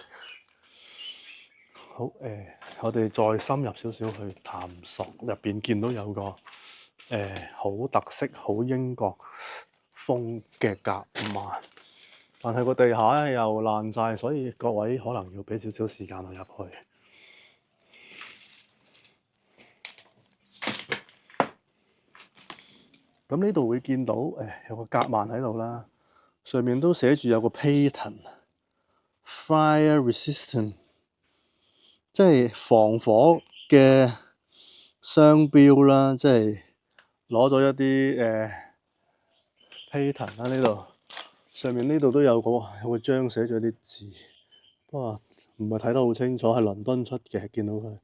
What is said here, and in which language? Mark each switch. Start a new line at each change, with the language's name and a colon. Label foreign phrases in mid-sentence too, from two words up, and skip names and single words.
Cantonese: 好我哋再深入少少去探索，入邊見到有個好特色、好英國風嘅夾萬，但係個地下又爛晒，所以各位可能要俾少少時間我入去。咁呢度會見到有個夾萬喺度啦，上面都寫住有個
English: patent fire resistant，
Cantonese: 即係防火嘅商標啦，即係攞咗一啲patent 啦。呢度上面呢度都有個章寫咗啲字，不過唔係睇得好清楚，係倫敦出嘅，見到佢。